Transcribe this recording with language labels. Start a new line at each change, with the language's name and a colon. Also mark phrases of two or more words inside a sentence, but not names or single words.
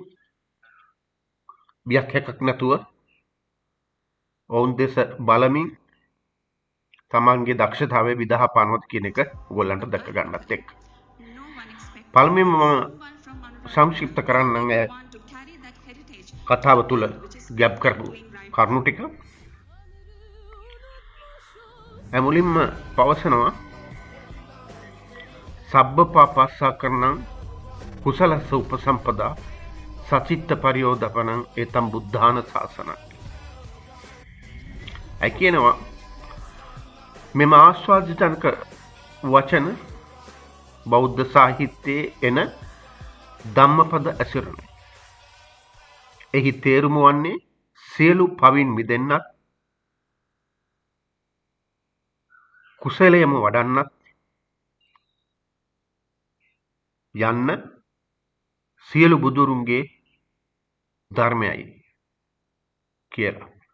Sinhala: බියක් හැකක් නැතුව ඔවුන් දෙස බලමින් තමන්ගේ දක්ෂතාවය විදහා පානවද කියන එක ඔයගොල්ලන්ට දැක ගන්නත් එක්ක. පළමුවෙන්ම මම සංක්ෂිප්ත කරන්නම් කතාව තුළ ගැබ් කරපු කරුණු ටික. මුලින්ම පවසනවා
Pali: සබ්බපාපස්සා කරණං කුසලස්ස උපසම්පදා සචිත්ත පරියෝදපනං ඒතම් බුද්ධාන ශාසනං.
Sinhala: ඇයි කියනවා මෙම ආස්වාදජනක වචන බෞද්ධ සාහිත්‍යයේ එන ධම්මපද ඇසුරන. එහි තේරුම වන්නේ සියලු පවින් මිදෙන්නත් කුසලයම වඩන්නත් යන්න සියලු බුදුරුන්ගේ ධර්මයයි කියලා.